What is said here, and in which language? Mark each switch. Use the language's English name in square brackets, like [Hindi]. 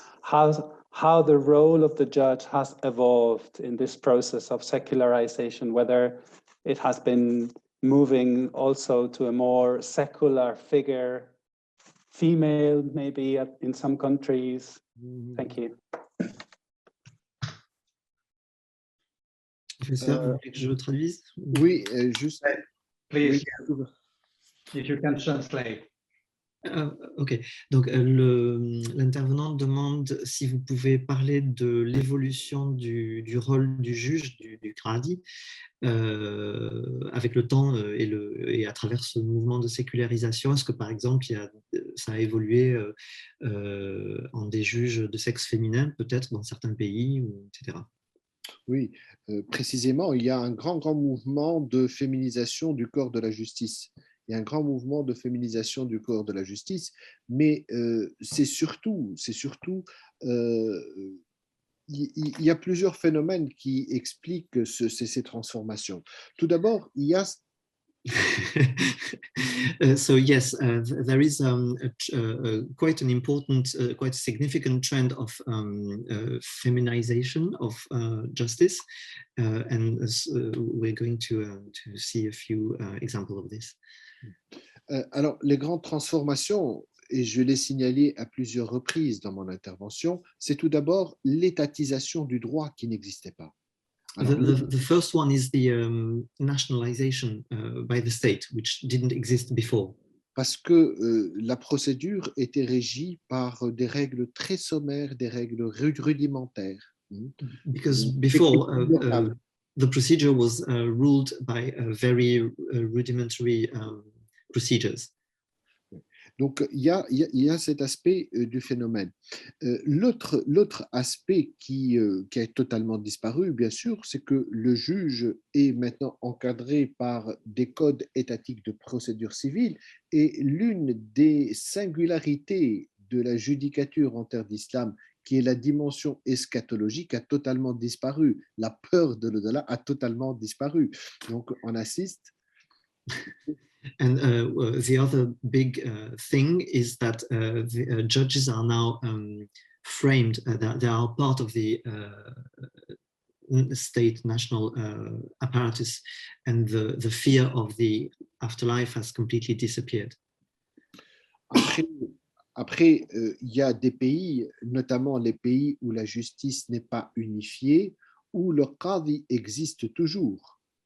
[English] how the role of the judge has evolved in this process of secularization, whether it has been moving also to a more secular figure, female maybe in some countries. Thank you. [French] Professeur, vous voulez que je le traduise? Oui, juste. [English] Please, [French] Oui. [English] if you can translate. [French] Ok, donc l'intervenant demande si vous pouvez parler de l'évolution du rôle du juge, du CRADI, avec le temps et à travers ce mouvement de sécularisation. Est-ce que par exemple ça a évolué en des juges de sexe féminin, peut-être dans certains pays, etc. Oui, précisément, il y a un grand mouvement de féminisation du corps de la justice. Il y a un grand mouvement de féminisation du corps de la justice, mais c'est surtout, il y a plusieurs phénomènes qui expliquent ces transformations. Tout d'abord, il y a... [English] So yes, there is quite an important, quite significant trend of feminization of justice, and we're going to see a few examples of this. [French] Alors, les grandes transformations, et je l'ai signalé à plusieurs reprises dans mon intervention, c'est tout d'abord l'étatisation du droit qui n'existait pas. Alors, [English] the first one is the nationalization by the state, which didn't exist before. [French] Parce que la procédure était régie par des règles très sommaires, des règles rudimentaires. [English] Because before, the procedure was ruled by very rudimentary procedures. [French] Donc, il y a cet aspect du phénomène. L'autre aspect qui a totalement disparu, bien sûr, c'est que le juge est maintenant encadré par des codes étatiques de procédure civile, et l'une des singularités de la judicature en terre d'islam, qui est la dimension eschatologique, a totalement disparu. La peur de l'au-delà a totalement disparu. Donc, on assiste... [English] And the other big thing is that the judges are now framed, they are part of the state national apparatus, and the fear of the afterlife has completely disappeared. [French] Après, il y a des pays, notamment les pays où la justice n'est pas unifiée, où le qadi existe toujours.